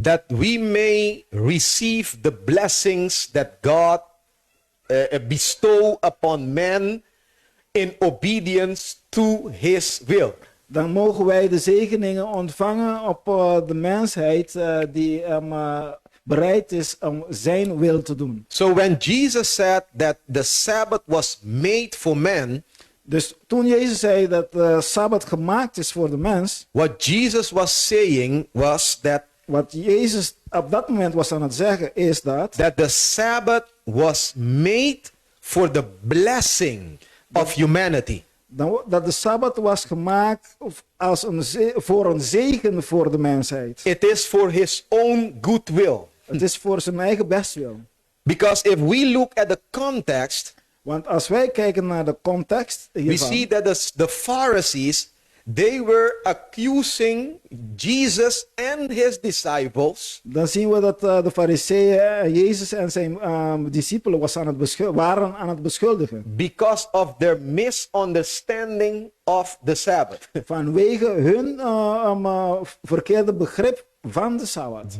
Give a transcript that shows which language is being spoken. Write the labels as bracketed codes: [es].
[en] that we may receive the blessings that God bestow upon man in obedience to his will. [nl] dan mogen wij de zegeningen ontvangen op de mensheid die bereid is om zijn wil te doen. [en] So when Jesus said that the Sabbath was made for man, [nl] Dus toen Jezus zei dat de Sabbat gemaakt is voor de mens, [en] what Jesus was saying was [nl] wat Jezus op dat moment was aan het zeggen is dat [en] that the Sabbath was made for the blessing of humanity. [nl] dat de Sabbat was gemaakt als voor een zegen voor de mensheid. [en] It is for his own goodwill. [nl] Het is voor zijn eigen bestwil. [en] Because if we look at the context, [nl] Want als wij kijken naar de context [en] we [nl] hiervan, [en] see that the Pharisees, they were accusing Jesus and his disciples [nl] dan zien we dat de Farizeeën Jezus en zijn discipelen waren aan het beschuldigen. [en] because of their misunderstanding of the Sabbath. [nl] Vanwege hun verkeerde begrip van de Sabbat.